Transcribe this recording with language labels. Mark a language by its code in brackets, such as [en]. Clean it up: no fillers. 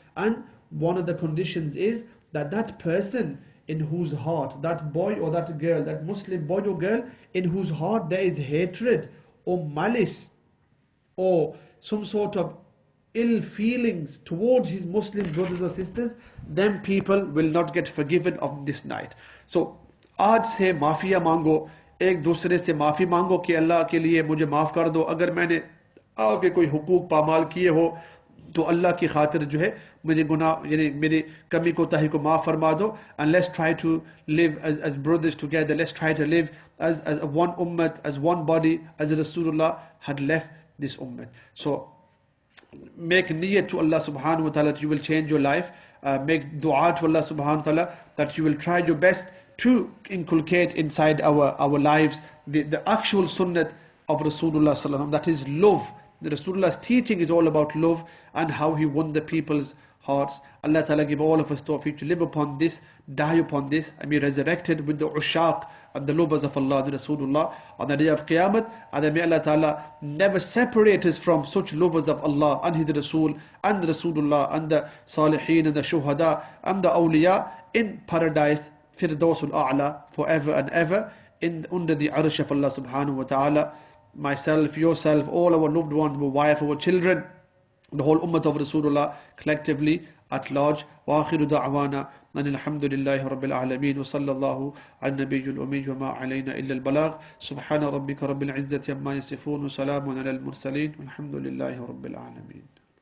[en] And one of the conditions is that that person in whose heart, that boy or that girl, that Muslim boy or girl, in whose heart there is hatred or malice or some sort of ill feelings towards his Muslim brothers or sisters, then people will not get forgiven of this night. [hi] So, आज से mafia मांगो, एक दूसरे से माफी मांगो कि अल्लाह के लिए मुझे माफ कर दो, अगर मैंने आगे कोई हुकूक पामाल किए हो तो अल्लाह की खातिर जो है मुझे गुनाह यानी मेरी कमी कोताही को माफ फरमा दो. [en] And let's try to live as brothers together. Let's try to live as one ummah, as one body, as Rasulullah had left this ummah. So make niyyat to Allah subhanahu wa ta'ala that you will change your life. Make dua to Allah subhanahu wa ta'ala that you will try your best to inculcate inside our lives the actual sunnah of Rasulullah sallallahu, that is love. The Rasulullah's teaching is all about love and how he won the people's hearts. Allah Ta'ala give all of us tawfiq to live upon this, die upon this, and be resurrected with the ushaq and the lovers of Allah and Rasulullah on the day of Qiyamah. And then may Allah Ta'ala never separate us from such lovers of Allah and His Rasul and Rasulullah and the Salihin and the Shuhada and the Awliya in paradise, Firdausul A'la, forever and ever, under the Arsh of Allah Subhanahu wa Ta'ala. Myself, yourself, all our loved ones, our wife, our children, the whole ummah of Rasulullah collectively at large. [ar] وآخر دعوانا أن الحمد لله رب العالمين وصلى الله على النبي الأمي وما علينا إلا البلاغ سبحان ربك رب العزة عما يصفون وسلام على المرسلين والحمد لله رب العالمين.